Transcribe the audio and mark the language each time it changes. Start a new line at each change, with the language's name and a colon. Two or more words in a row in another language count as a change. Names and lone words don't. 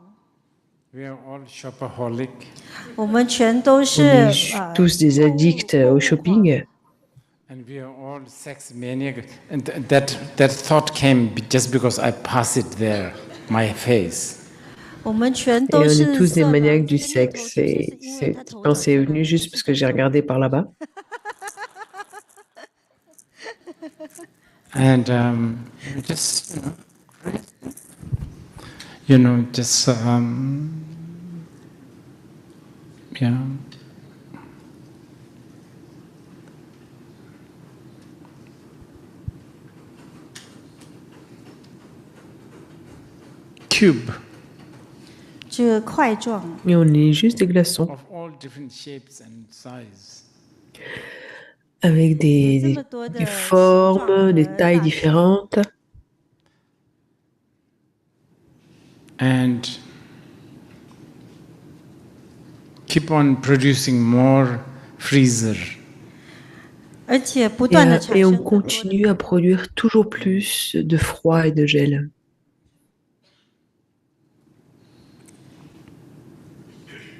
English: We are all shopaholic.
Chinese: 我们全都
French: On
Chinese: 是
French: est tous des addicts au shopping.
English: And we are all sex maniac. And that thought came just because I pass it there, my face.
Chinese: 我们全
French: Et
Chinese: 都
French: on
Chinese: 是
French: est tous des
Chinese: 色狼
French: maniaques
Chinese: 这
French: du
Chinese: 个念头
French: sexe.
Chinese: 就是
French: Et
Chinese: 因为他
French: cette
Chinese: 头
French: pensée est
Chinese: 长
French: venue juste parce que j'ai regardé par là-bas.
English: And just, just, yeah. Cube
Chinese: 这个块状，
French: Et on est juste des glaçons
English: of all different shapes and size.
French: avec
Chinese: 有这
French: des,
Chinese: 么多的
French: des
Chinese: 形
French: formes,
Chinese: 状
French: des
Chinese: 和
French: tailles
Chinese: 大小
French: différentes.
English: And keep on producing more freezer.
Chinese: 而且不断的产
French: Et
Chinese: 生
French: on
Chinese: 更多的
French: continue à produire toujours plus de froid et de gel.